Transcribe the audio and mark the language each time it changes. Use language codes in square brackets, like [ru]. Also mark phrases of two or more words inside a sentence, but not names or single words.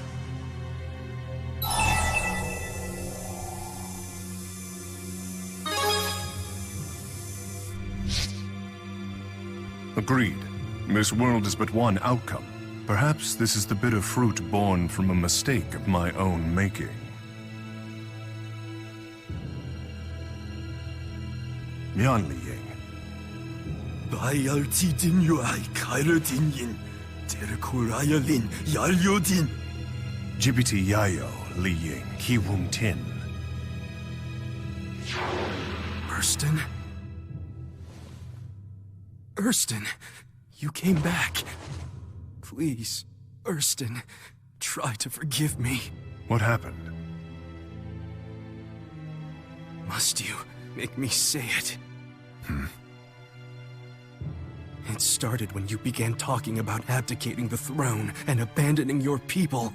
[en] Agreed. This world is but one outcome. Perhaps this is the bitter fruit born from a mistake of my own making. Mian Li Ying. Jibiti Yayo Li Ying Ki Wung Tin. Erston? Erston, you came back. Please, Erston, try to forgive me. What happened? Must you make me say it? It started when you began talking about abdicating the throne and abandoning your people.